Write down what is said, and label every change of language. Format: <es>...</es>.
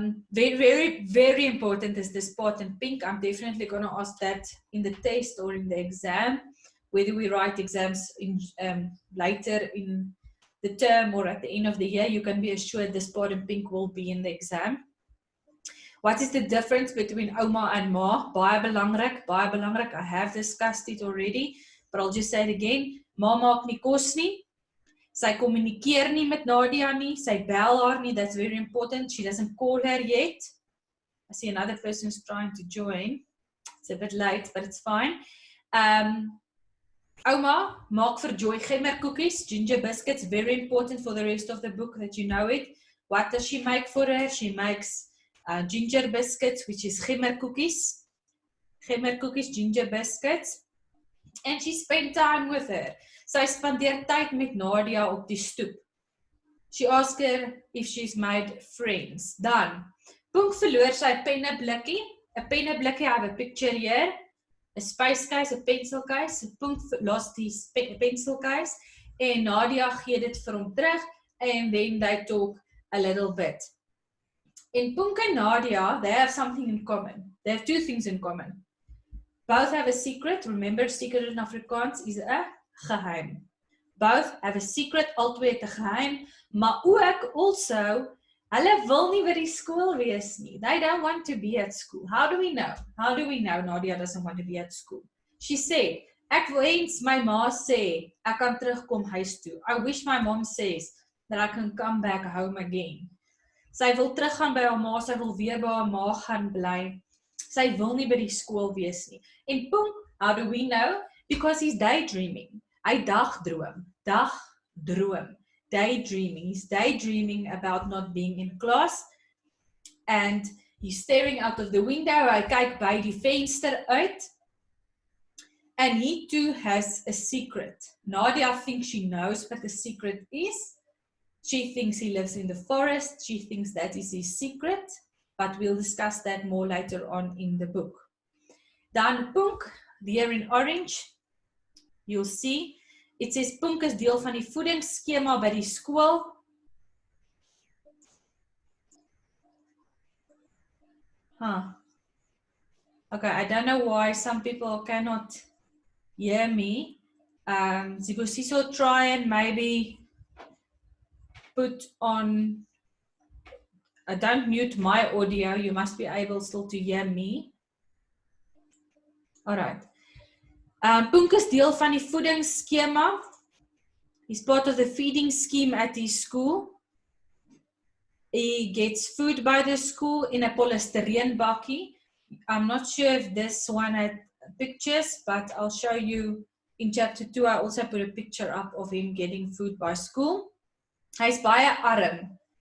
<en>Very, very, very important is this part in pink. I'm definitely going to ask that in the test or in the exam, whether we write exams in, later in the term or at the end of the year. You can be assured this part in pink will be in the exam. What is the difference between Oma and Ma?</en> <af>Baie belangrik, baie belangrik.</af> <en>I have discussed it already, but I'll just say it again.</en> <af>Ma maak nie kos nie. Sy communikeer nie met Nadia nie. Sy bel haar nie.</af> <en>That's very important. She doesn't call her yet. I see another person is trying to join. It's a bit late, but it's fine. Oma maak vir Joy gemmerkoekies, ginger biscuits, very important for the rest of the book that you know it. What does she make for her? She makes ginger biscuits, which is gemmerkoekies. Gemmerkoekies, ginger biscuits. And she spent time with her.</en> <af>Sy spandeer tyd met Nadia op die stoep.</af> <en>She asked her if she's made friends.</en> <af>Dan, Punk verloor sy penneblikkie.</af> <en>A penneblikkie, I have a picture here. A space case, a pencil case. Punk lost his pencil case.</en> <af>En Nadia gee dit vir hom terug.</af> <en>And then they talk a little bit. In Punk and Nadia, they have something in common. They have two things in common. Both have a secret. Remember, secret in Afrikaans is a geheim. Both have a secret,</en> <af>albei het 'n geheim, maar ook also, hulle wil nie by die skool wees nie.</af> <en>They don't want to be at school. How do we know? How do we know Nadia doesn't want to be at school? She said,</en> <af>ek wil eens my ma sê, ek kan terugkom huis toe.</af> <en>I wish my mom says that I can come back home again.</en> <af>Sy wil teruggaan by haar ma, sy wil weer by haar ma gaan bly. Sy wil nie by die skool wees nie.</af> <en>En Punk, how do we know? Because he's daydreaming.</en> <af>Hy dagdroom. Dagdroom.</af> <en>Daydreaming. He's daydreaming about not being in class. And he's staring out of the window.</en> <af>Hy kyk by die venster uit.</af> <en>And he too has a secret. Nadia thinks she knows what the secret is. She thinks he lives in the forest. She thinks that is his secret. But we'll discuss that more later on in the book.</en> <af>Dan Punk,</af> <en>there in orange, you'll see, it says</en> <af>Punk is deel van die voedingsskema by die skool.</af> <en>Okay, I don't know why some people cannot hear me. Zigosiso, try and maybe put on, don't mute my audio, you must be able still to hear me. Alright.</en> <af>Punk is deel van die voedingsskema.</af> <en>He's part of the feeding scheme at his school. He gets food by the school in a polystyrene bakkie. I'm not sure if this one had pictures, but I'll show you in chapter 2. I also put a picture up of him getting food by school.</en> <af>Hy's baie arm.</af>